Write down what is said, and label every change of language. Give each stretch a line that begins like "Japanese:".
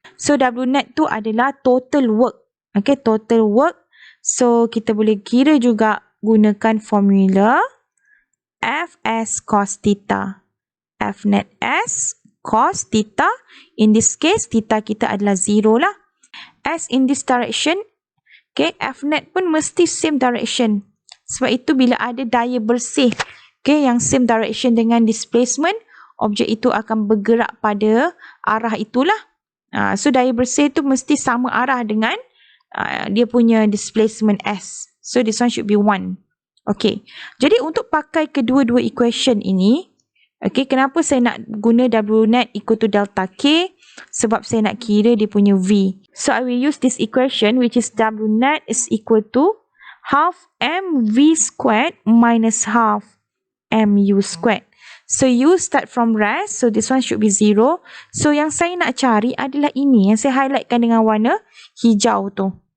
Malay: So W net tu adalah total work. Okay, total work. So kita boleh kira juga gunakan formula Fs cos theta. F net S cos theta.
English: In this case,
Malay: theta kita adalah 0 lah.
English: As in this direction, F net
Malay: pun mesti
English: same direction.
Malay: Sebab itu bila ada daya bersih, yang
English: same direction
Malay: dengan displacement, objek itu akan bergerak pada arah itulah. So daya bersih tu mesti sama arah dengan dia punya displacement S.
English: So this one should be 1.
Malay: Okay, jadi untuk pakai kedua-dua equation ini, kenapa saya nak guna W net equal to delta K? Sebab saya nak kira dia punya V.
English: So I will use this equation, which is W net is equal to half mv squared minus half mu squared. So U start from rest, so this one should be 0.
Malay: So yang saya nak cari adalah ini, yang saya highlightkan dengan warna hijau tu.